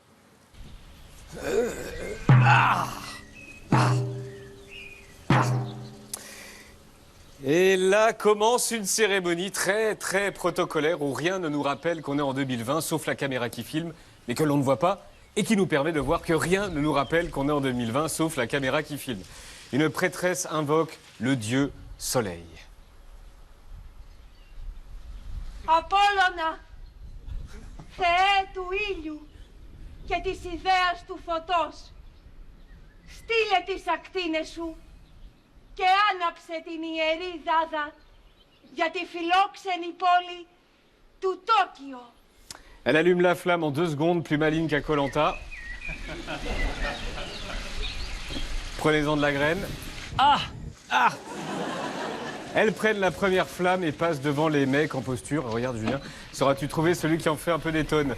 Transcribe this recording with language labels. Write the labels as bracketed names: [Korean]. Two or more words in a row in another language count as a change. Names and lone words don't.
[French] Et là commence une cérémonie très très protocolaire où rien ne nous rappelle qu'on est en 2020, sauf la caméra qui filme, mais que l'on ne voit pas. Et qui nous permet de voir que rien ne nous rappelle qu'on est en 2020, sauf la caméra qui filme. Une prêtresse invoque le dieu soleil. [Greek] Απόλλωνα, Θεέ του ήλιου και της ιδέας του φωτός, Στείλε τις ακτίνες σου και άναψε την ιερή δάδα για τη φιλόξενη πόλη του Τόκιο. [French] Elle allume la flamme en 2 secondes, plus maligne qu'à Koh-Lanta. Prenez-en de la graine. Ah! Ah! Elles prennent la première flamme et passent devant les mecs en posture. Regarde Julien, sauras-tu trouver celui qui en fait un peu des tonnes?